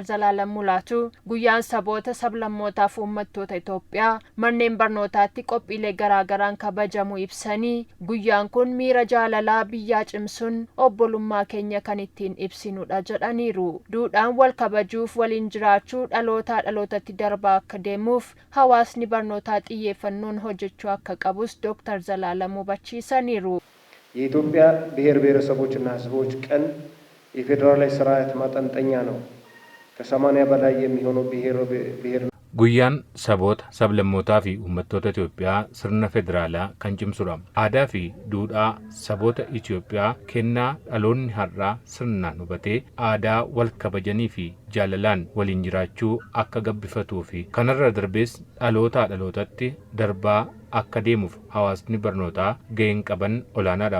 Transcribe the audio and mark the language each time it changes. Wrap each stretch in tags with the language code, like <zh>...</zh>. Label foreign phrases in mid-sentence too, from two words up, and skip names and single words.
<om>Zalaalam Mulaatu guyyaan saboota sablammootaaf uummattoota Itoophiyaa manneen barnootaatti qophiilee garaagaraan kabajamu ibsanii guyyaan kun miira jaalalaa biyyaa cimsuun obbolummaa keenya kan ittiin ibsinudha jedhaniiru. Duudhaan wal kabajuuf waliin jiraachuu dhalootaa dhalootatti darbaa akka deemuuf hawaasni barnootaa xiyyeeffannoon hojjechuu akka qabus Dr. Zalaalam hubachiisaniiru.</om> <am>የኢትዮጵያ ብሔር ብሔረሰቦችና ሕዝቦች ቀን የፌዴራላዊ ስርዓት ማጠንጠኛ ነው። ከ80 በላይ የሚሆኑ ብሔር</am> <om>Guyyaan saboota sablammootaa fi uummattoota Itoophiyaa sirna federaalaa kan cimsudha. Aadaa fi duudhaa saboota Itoophiyaa kennaa dhaloonni har'aa sirnaan hubatee aadaa wal kabajanii fi jaalalaan waliin jiraachuu akka gabbifatuu fi kanarra darbees dhalootaa dhalootatti darbaa akka deemuuf hawaasni barnootaa ga'een qaban olaanaadha.</om>